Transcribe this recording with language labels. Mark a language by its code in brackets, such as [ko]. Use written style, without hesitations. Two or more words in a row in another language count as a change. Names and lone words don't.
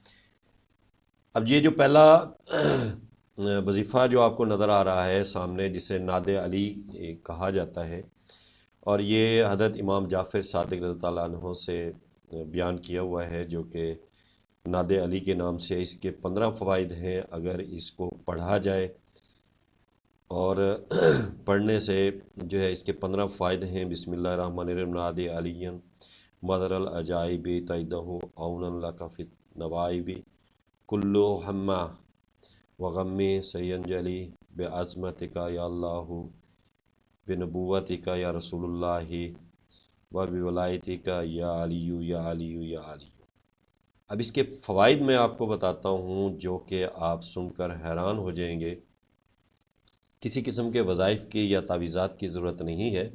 [ur] اب یہ جو پہلا وظیفہ جو آپ کو نظر آ رہا ہے سامنے، جسے ناد علی کہا جاتا ہے، اور یہ حضرت امام جعفر صادق [ar] رضی اللہ عنہ [ur] سے بیان کیا ہوا ہے، جو کہ ناد علی کے نام سے اس کے 15 فوائد ہیں۔ اگر اس کو پڑھا جائے اور پڑھنے سے جو ہے اس کے 15 فوائد ہیں۔ [ar] بسم اللہ الرحمن الرحیم۔ ناد علی مظہر العجائب تیدہ اون لک فی النوائب کلو ہمہ وغمی سینجلی بعظمتک یا اللہ بنبوتک یا رسول اللہ و بولایتک یا علی یا علی یا علی۔ [ur] اب اس کے فوائد میں آپ کو بتاتا ہوں، جو کہ آپ سن کر حیران ہو جائیں گے۔ کسی قسم کے وظائف کی یا تعویذات کی ضرورت نہیں ہے۔